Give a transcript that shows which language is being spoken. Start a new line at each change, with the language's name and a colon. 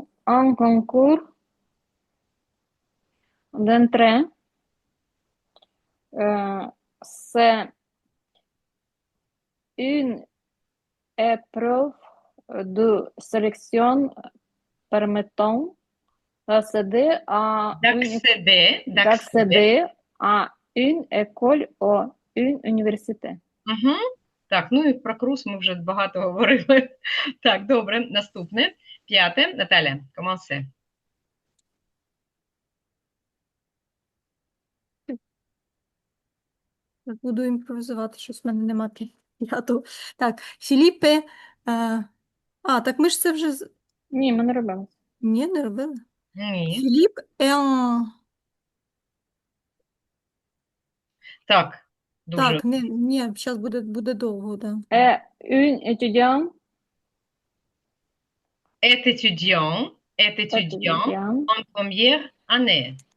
French: Un concours d'entrée, c'est une épreuve de sélection permettant d'accéder à D'accéder. à une école ou une université. Угу.
Ukrainian: Так, ну і про круз ми вже багато говорили. Так, добре, наступне. 5.
French: Наталя, commencez.
Ukrainian: Буду імпровізувати, щось в мене нема п'ятого. Так, Філіппе. Так ми ж це вже... Ні, ми не робили. Ні, не робили. Ні. Філіп en... Так, дуже. Так, ні, зараз буде довго, да.
French: Un étudiant Est étudiant en première année.